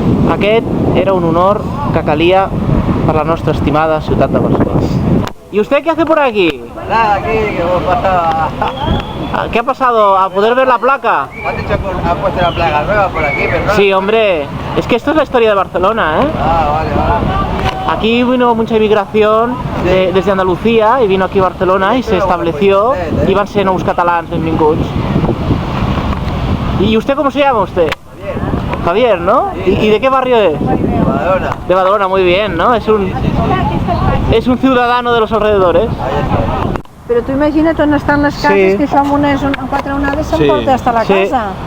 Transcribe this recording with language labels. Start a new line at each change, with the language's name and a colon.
Catalan: Aquest era un honor que calia per la nostra estimada ciutat de Barcelona.
Spanish: ¿Y usted qué hace por aquí? Nada, aquí que hemos pasado ¿Qué ha pasado? ¿A poder ver la placa? Han dicho que han puesto la placa nueva por aquí, pero no. Sí, hombre. Es que esto es la historia de Barcelona, Vale. Aquí vino mucha inmigración desde Andalucía y vino aquí a Barcelona y se estableció.
Catalan: Y van ser nous catalans benvinguts.
Spanish: ¿Y usted cómo se llama usted? Javier, ¿no? ¿Y de qué barrio es? De Badalona. De Badalona, muy bien, ¿no? Es un ciudadano de los alrededores.
Catalan: Però tu imagina't on estan les cases, que això amb quatre onades s'emporta
Spanish: hasta
Catalan: la casa.